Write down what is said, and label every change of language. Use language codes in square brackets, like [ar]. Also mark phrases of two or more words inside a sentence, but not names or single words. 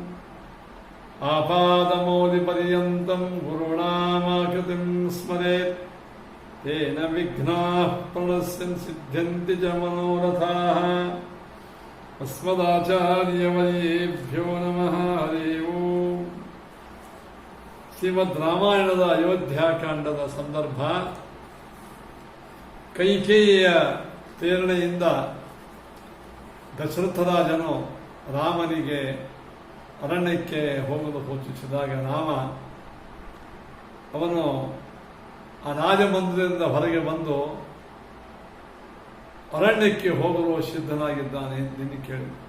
[sa] आपादमौलिपर्यन्तं गुरूणामाकृतिं स्मरेत् तेन विघ्नाः प्रणश्यन् सिद्ध्यन्ति च मनोरथाः। अस्मदाचार्यवर्येभ्यो नमः। हरि ओम्। [kn] ಶ್ರೀಮದ್ ರಾಮಾಯಣದ ಅಯೋಧ್ಯಾಕಾಂಡದ ಸಂದರ್ಭ. ಕೈಕೇಯಿಯ ಪ್ರೇರಣೆಯಿಂದ ದಶರಥರಾಜನು ರಾಮನಿಗೆ ಅರಣ್ಯಕ್ಕೆ ಹೋಗಲು ಸೂಚಿಸಿದಾಗ ರಾಮ ಅವನು ಆ ರಾಜಮಂದಿರದಿಂದ ಹೊರಗೆ ಬಂದು ಅರಣ್ಯಕ್ಕೆ ಹೋಗಲು ಸಿದ್ಧನಾಗಿದ್ದಾನೆ ಎಂದು ಕೇಳಿ